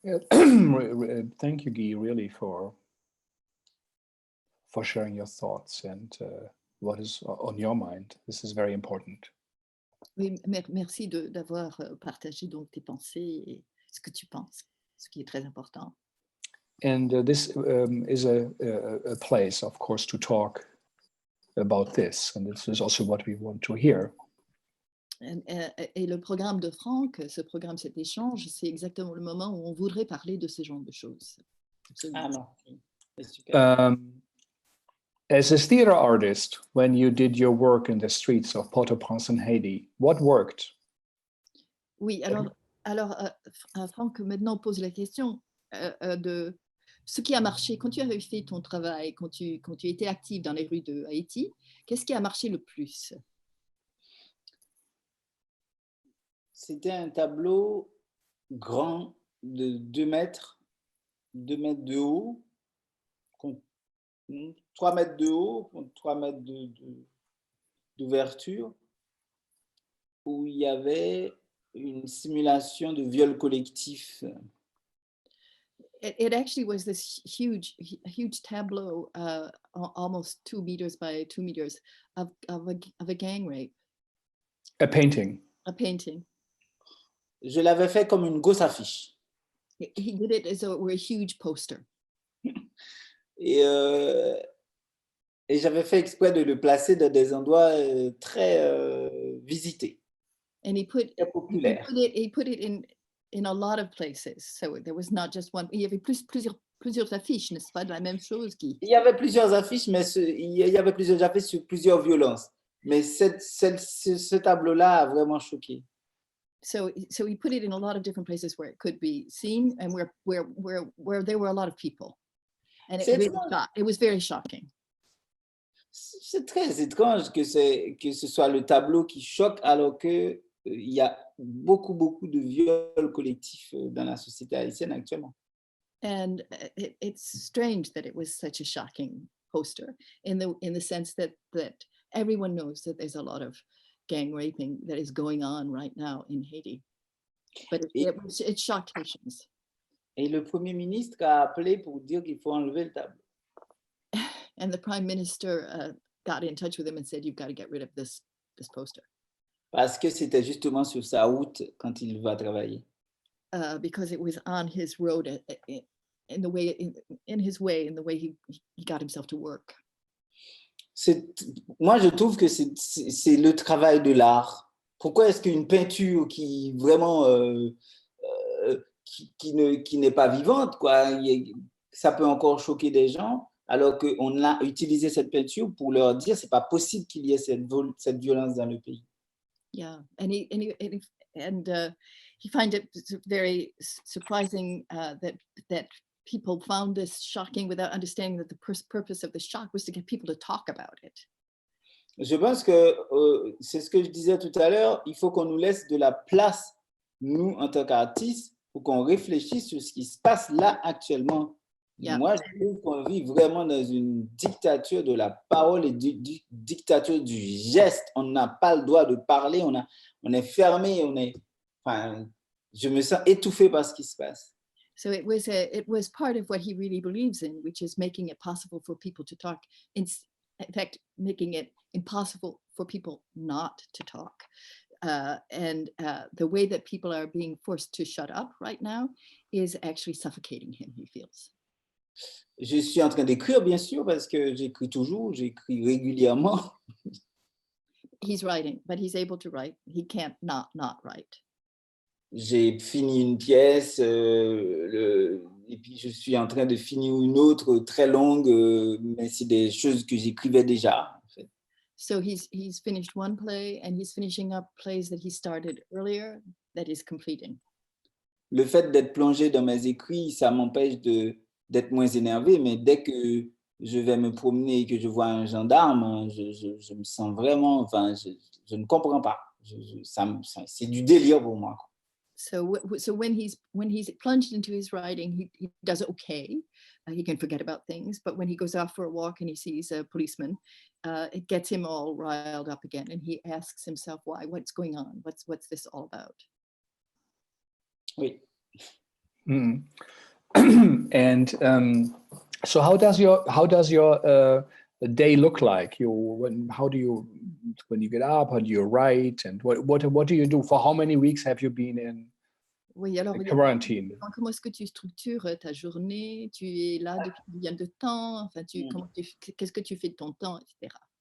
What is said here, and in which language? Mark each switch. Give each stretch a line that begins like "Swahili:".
English: Thank you, Guy, really for sharing your thoughts and what is on your mind. This is very important.
French: Oui, merci d'avoir partagé donc tes pensées et ce que tu penses, ce qui est très important.
English: And this is a place, of course, to talk about this. And this is also what we want to hear.
French: Et le programme de Franck, cet échange, c'est exactement le moment où on voudrait parler de ce genre de choses. Ah non, c'est super.
English: As a theater artist, when you did your work in the streets of Port-au-Prince in Haiti, what worked?
French: Oui, alors Franck maintenant pose la question de ce qui a marché quand tu avais fait ton travail, quand tu étais active dans les rues de Haïti, qu'est-ce qui a marché le plus? C'était un tableau grand de 2 mètres de haut, 3 mètres de haut, 3 mètres d'ouverture, où il y avait une simulation de viol collectif.
English: It actually was this huge tableau, almost 2 meters by 2 meters, of a gang rape. A painting. A painting.
French: Je l'avais fait comme une grosse affiche.
English: He did it as though it were a huge poster.
French: Et j'avais fait exprès de le placer dans des endroits très visités,
English: And he put
French: très populaires.
English: it in a lot of places. So there was not just one.
French: Il y avait plusieurs plusieurs affiches, n'est-ce pas, de la même chose qui. Il y avait plusieurs affiches, mais il y avait plusieurs affiches sur plusieurs violences. Mais ce tableau-là a vraiment choqué.
English: So he put it in a lot of different places where it could be seen and where there were a lot of people. And
French: C'est
English: really
French: étrange.
English: it was very shocking.
French: C'est très étrange que ce soit le tableau qui choque alors qu'il y a beaucoup de viols collectifs dans la société haïtienne actuellement.
English: And it's strange that it was such a shocking poster in the sense that everyone knows that there's a lot of gang raping that is going on right now in Haiti. But it shocked Haitians.
French: Et le Premier ministre a appelé pour dire qu'il faut enlever le tableau.
English: And the Prime Minister got in touch with him and said, you've got to get rid of this poster.
French: Parce que c'était justement sur sa route quand il va travailler.
English: Because it was on his road in the way he got himself to work.
French: Moi, je trouve que c'est le travail de l'art. Pourquoi est-ce qu'une peinture qui vraiment qui n'est pas vivante, quoi, ça peut encore choquer des gens, alors qu'on a utilisé cette peinture pour leur dire c'est pas possible qu'il y ait cette violence dans le pays.
English: Yeah, and he finds it very surprising that people found this shocking without understanding that the purpose of the shock was to get people to talk about it.
French: Je pense que c'est ce que je disais tout à l'heure, il faut qu'on nous laisse de la place, nous, en tant qu'artistes, pour qu'on réfléchisse sur ce qui se passe là actuellement. Yeah. Moi, je trouve qu'on vit vraiment dans une dictature de la parole et dictature du geste. On n'a pas le droit de parler, on est fermé, je me sens étouffé par ce qui se passe.
English: So it was part of what he really believes in, which is making it possible for people to talk. In fact, making it impossible for people not to talk. And the way that people are being forced to shut up right now is actually suffocating him, he feels.
French: Je suis en train d'écrire, bien sûr, parce que j'écris toujours, j'écris régulièrement.
English: He's writing, but he's able to write. He can't not write.
French: J'ai fini une pièce, et puis je suis en train de finir une autre très longue, mais c'est des choses que j'écrivais déjà. En fait.
English: So he's finished one play and he's finishing up plays that he started earlier that he's completing.
French: Le fait d'être plongé dans mes écrits, ça m'empêche d'être moins énervé, mais dès que je vais me promener et que je vois un gendarme, je me sens vraiment, je ne comprends pas. C'est du délire pour moi.
English: So when he's plunged into his writing, he does okay. He can forget about things, but when he goes out for a walk and he sees a policeman, it gets him all riled up again, and he asks himself, "Why? What's going on? What's this all about?"
French: Oui. Mm.
English: And so, how does your day look like? When you get up? How do you write? And what do you do? For how many weeks have you been in quarantine?
French: Comment est-ce que tu structures ta journée? Tu es là depuis combien de temps? Enfin, qu'est-ce que tu fais de ton temps, etc.